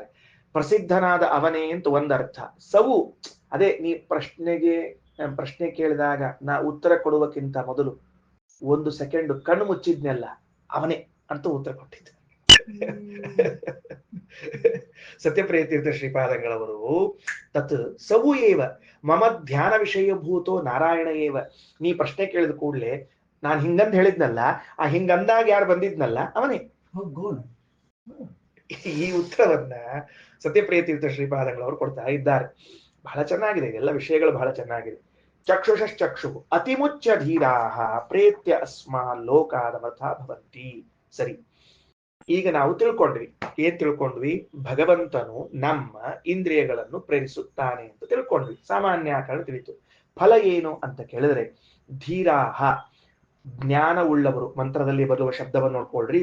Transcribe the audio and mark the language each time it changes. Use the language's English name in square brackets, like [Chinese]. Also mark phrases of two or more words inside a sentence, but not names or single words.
[Kannada] ಪ್ರಸಿದ್ಧನಾದ ಅವನೇ ಅಂತ ಒಂದರ್ಥ. ಸವು ಅದೇ, ನೀ ಪ್ರಶ್ನೆ ಕೇಳಿದಾಗ ನಾ ಉತ್ತರ ಕೊಡುವಕ್ಕಿಂತ ಮೊದಲು 1 ಸೆಕೆಂಡ್ ಕಣ್ಣು ಮುಚ್ಚಿದ್ನೆಲ್ಲ ಅವನೇ ಅಂತ ಉತ್ತರ ಕೊಟ್ಟಿದ್ದೆ. [Sanskrit] ಸತ್ಯಪ್ರಿಯತೀರ್ಥ ಶ್ರೀಪಾದಂಗಳವರು ತತ್ ಸವು ಏವ ಮಮ ಧ್ಯಾನ ವಿಷಯಭೂತೋ ನಾರಾಯಣ ಏವ. [Kannada] ನೀ ಪ್ರಶ್ನೆ ಕೇಳಿದ ಕೂಡಲೇ ನಾನು ಹಿಂಗಂತ ಹೇಳಿದ್ನಲ್ಲ, ಆ ಹಿಂಗಂದಾಗ ಯಾರು ಬಂದಿದ್ನಲ್ಲ ಅವನೇ. ಈ ಉತ್ತರವನ್ನ ಸತ್ಯಪ್ರಿಯತೀರ್ಥ ಶ್ರೀಪಾದಂಗಳವರು ಕೊಡ್ತಾ ಇದ್ದಾರೆ. ಬಹಳ ಚೆನ್ನಾಗಿದೆ, ಎಲ್ಲ ವಿಷಯಗಳು ಬಹಳ ಚೆನ್ನಾಗಿದೆ. [Sanskrit] ಚಕ್ಷುಷಶ್ಚಕ್ಷು ಅತಿಮುಚ್ಚ ಧೀರಾಹ ಪ್ರೇತ್ಯ ಅಸ್ಮಾ ಲೋಕಾದಮಥ ಭವಂತಿ. [Kannada] ಸರಿ, ಈಗ ನಾವು ತಿಳ್ಕೊಂಡ್ವಿ. ಏನ್ ತಿಳ್ಕೊಂಡ್ವಿ? ಭಗವಂತನು ನಮ್ಮ ಇಂದ್ರಿಯಗಳನ್ನು ಪ್ರೇರಿಸುತ್ತಾನೆ ಅಂತ ತಿಳ್ಕೊಂಡ್ವಿ, ಸಾಮಾನ್ಯ ಆಕಾರ ತಿಳಿತು. ಫಲ ಏನು ಅಂತ ಕೇಳಿದ್ರೆ, ಧೀರಾಹ ಜ್ಞಾನವುಳ್ಳವರು, ಮಂತ್ರದಲ್ಲಿ ಬರುವ ಶಬ್ದವನ್ನು ನೋಡ್ಕೊಳ್ರಿ.